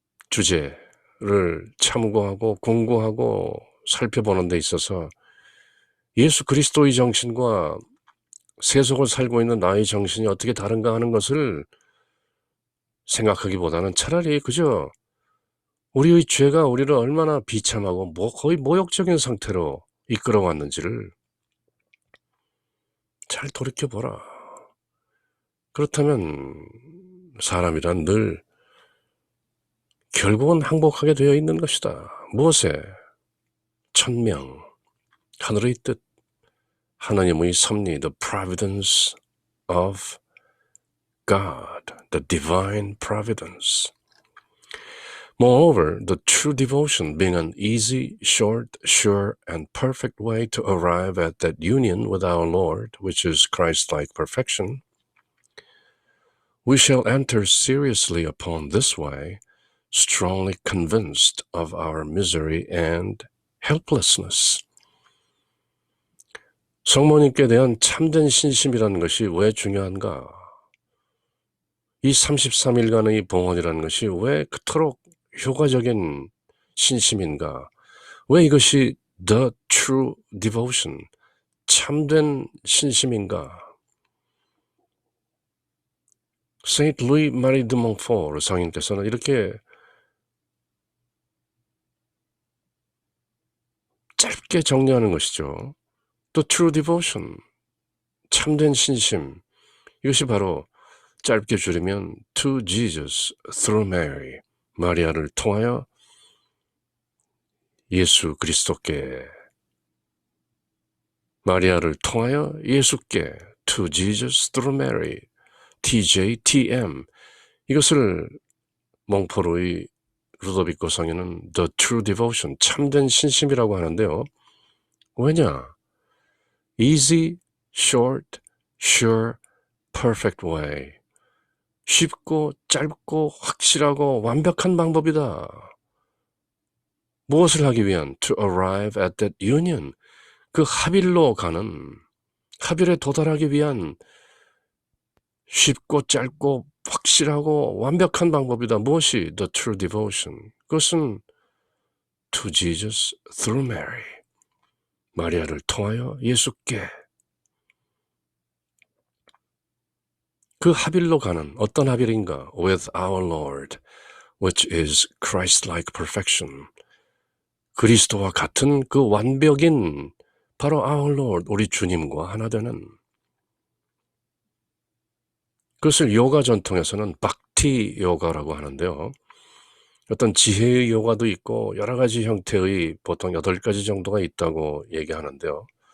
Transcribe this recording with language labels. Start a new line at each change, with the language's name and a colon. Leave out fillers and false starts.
Korean: 주제를 참고하고 공부하고 살펴보는 데 있어서 예수 그리스도의 정신과 세속을 살고 있는 나의 정신이 어떻게 다른가 하는 것을 생각하기보다는 차라리 그저 우리의 죄가 우리를 얼마나 비참하고 거의 모욕적인 상태로 이끌어왔는지를 잘 돌이켜보라. 그렇다면 사람이란 늘 결국은 항복하게 되어 있는 것이다. 무엇에? 천명, 하늘의 뜻, 하나님의 섭리,
English: the providence of God, the divine providence. Moreover, the true devotion being an easy, short, sure, and perfect way to arrive at that union with our Lord, which is Christ-like perfection, we shall enter seriously upon this way, strongly convinced of our misery and helplessness.
Korean: 성모님께 대한 참된 신심이라는 것이 왜 중요한가? 이 33일간의 봉헌이라는 것이 왜 그토록 효과적인 신심인가? 왜 이것이
English: the true devotion,
Korean: 참된 신심인가? 세인트 루이 마리 드 몽포르 성인께서는 이렇게 짧게 정리하는 것이죠.
English: The true devotion,
Korean: 참된 신심, 이것이 바로 짧게 줄이면
English: to Jesus through Mary,
Korean: 마리아를 통하여 예수 그리스도께, 마리아를 통하여 예수께, to Jesus through Mary, TJTM, 이것을 몽포르의 루도비코 성인은
English: the true devotion,
Korean: 참된 신심이라고 하는데요. 왜냐?
English: easy, short, sure, perfect way.
Korean: 쉽고 짧고 확실하고 완벽한 방법이다. 무엇을 하기 위한?
English: To arrive at that union.
Korean: 그 합일로 가는, 합일에 도달하기 위한 쉽고 짧고 확실하고 완벽한 방법이다. 무엇이?
English: The true devotion.
Korean: 그것은
English: to Jesus through Mary.
Korean: 마리아를 통하여 예수께. 그 합일로 가는 어떤 합일인가?
English: With our Lord, which is Christ-like perfection.
Korean: 그리스도와 같은 그 완벽인 바로
English: our Lord,
Korean: 우리 주님과 하나 되는. 그것을 요가 전통에서는 박티 요가라고 하는데요. 어떤 지혜의 요가도 있고 여러 가지 형태의 보통 8가지 정도가 있다고 얘기하는데요.